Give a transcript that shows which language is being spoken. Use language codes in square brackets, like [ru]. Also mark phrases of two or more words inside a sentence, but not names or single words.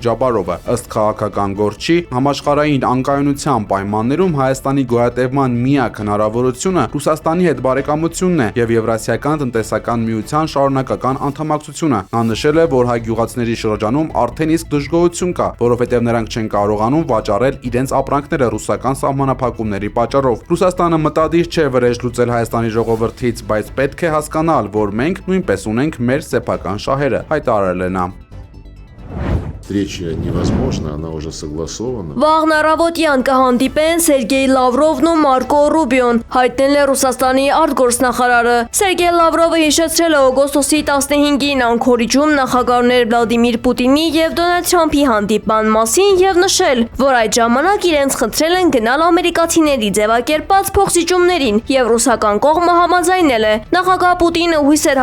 [hy] Ջաբարովը։ Ըստ քաղաքական գործի, համաշխարհային անկայունության պայմաններում Հայաստանի գոյատևման միակ հնարավորությունը Ռուսաստանի հետ բարեկամությունն է եւ Եվրասիական տնտեսական միության շարունակական անդամակցությունը։ Նա նշել է, որ հայ գյուղացիների շրջանում արդեն իսկ դժգոհություն կա, որովհետեւ նրանք չեն կարողանում վաճառել իրենց ապրանքները ռուսական սահմանափակումների պատճառով։ Ռուսաստանը մտադիր չէ վրեժ լուծել Հայաստանի ժողովրդից, բայց պետք է հասկանալ, որ մենք նույնպես ունենք մեր սեփական շահերը, հայտարարել է նա։ [ru] Встреча невозможна, она уже согласована. [hy] Վաղն առավոտյան կհանդիպեն Սերգեյ Լավրովն ու Մարկո Ռուբիոն, հայտնել է Ռուսաստանի արտգործնախարարը։ Սերգեյ Լավրովը հիշեցրել է օգոստոսի 15-ին Անկորիջում նախագահներ Վլադիմիր Պուտինի եւ Դոնալդ Թրամփի հանդիպման մասին եւ նշել, որ այդ ժամանակ իրենց խնդրել են գնալ ամերիկացիների ձևակերպած փոխզիջումներին եւ ռուսական կողմը համաձայնել է։ Նախագահ Պուտինը հույս էր